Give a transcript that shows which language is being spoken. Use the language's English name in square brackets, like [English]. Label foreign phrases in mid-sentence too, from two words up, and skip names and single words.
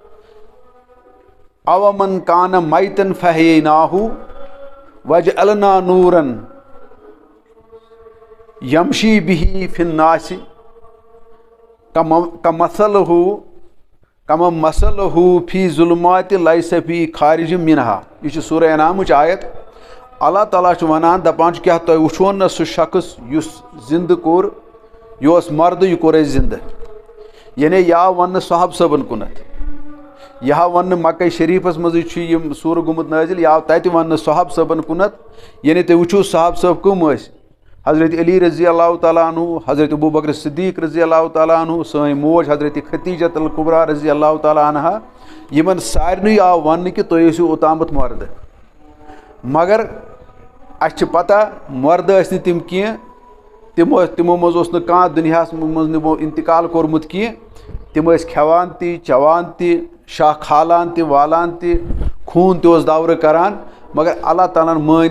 [Arabic] اومن کانہ میتن فہیناہوٗ وجعلنا نوٗرن یمشی بِہی فی الناس کمہ مثلہوٗ فی ظُلماتِ لیسَ فی خارج منہا [Kashmiri] یہِ چھِ سورہ انعامٕچ آیت اللہ تعالیٰ چھُ ونان دپان چھُ کیٛاہ تۄہہِ وٕچھوُن نہ سُہ شخص یُس زِندٕ کوٚر یہِ اوس مردٕ یہِ کوٚر اَسہِ زِندٕ یعنی یہِ آو وننہٕ صحاب صٲبن کُنتھ یہِ آو وننہٕ مکہ شریٖفس منٛزٕے چھُ یِم سوٗرٕ گوٚمُت نٲزِل یہِ آو تتہِ وننہٕ صحاب صٲبن کُنتھ یعنی تُہۍ وٕچھِو صحاب صٲب کٕم ٲسۍ حضرت علی [Arabic] رضی اللہ تعالیٰ عنہ [Kashmiri] حضرت ابوٗ بکر صدیٖق [Arabic] رضی اللہ تعالیٰ عنہ [Kashmiri] سٲنۍ موج حضرت خدیجۃ الکبریٰ [Arabic] رضی اللہ تعالیٰ عنہا [Kashmiri] یِمن سارنٕے آو وننہٕ کہِ تُہۍ ٲسِو اوٚتامَتھ مردٕ مگر اَسہِ چھِ پتہ مردٕ ٲسۍ نہٕ تِم کینٛہہ تِمو منٛز اوس نہٕ کانٛہہ دُنیاہس منٛز نِمو انتقال کوٚرمُت کینٛہہ تِم ٲسۍ کھٮ۪وان تہِ چٮ۪وان تہِ شاہ کھالان تہِ والان تہِ خوٗن تہِ اوس دورٕ کران مگر اللہ تعالیٰ ہن مٲنۍ